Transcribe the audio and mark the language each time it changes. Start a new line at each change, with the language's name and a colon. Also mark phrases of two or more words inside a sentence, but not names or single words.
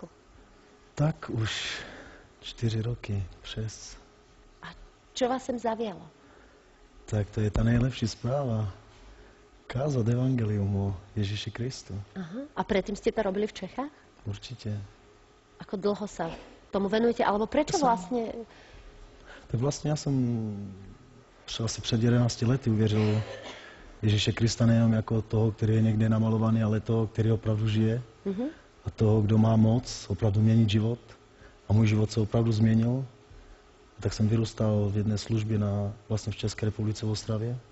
Slovak: Tak už 4 roky, 6. A čo vás sem zavialo? Tak to je tá najlepšia správa.
Czech: Kázat evangelium o Ježíši Kristu. Aha.
Slovak: A predtým ste to robili v Čechách?
Czech: Určitě.
Slovak: Ako dlho sa tomu venujete? Alebo prečo vlastne...
Czech: Tak vlastně já jsem asi před 11 lety uvěřil Ježíše Krista nejenom jako toho, který je někde namalovaný, ale toho, který opravdu žije. A toho, kdo má moc opravdu měnit život. A můj život se opravdu změnil. A tak jsem vyrůstal v jedné službě vlastně v České republice v Ostravě.